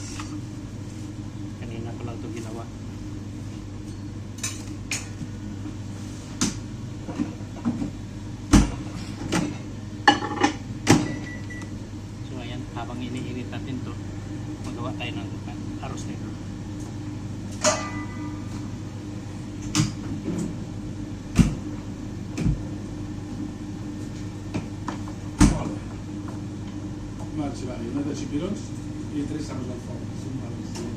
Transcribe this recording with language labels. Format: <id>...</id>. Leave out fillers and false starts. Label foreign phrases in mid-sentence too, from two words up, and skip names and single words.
<tl>Kanina ko lang to ginawa. Habang iniinit natin to, magawa tayo ng</tl> <es>arroz negro. Vale, vale, una de chipirons y 3 arroz al fuego. Son malos.</es>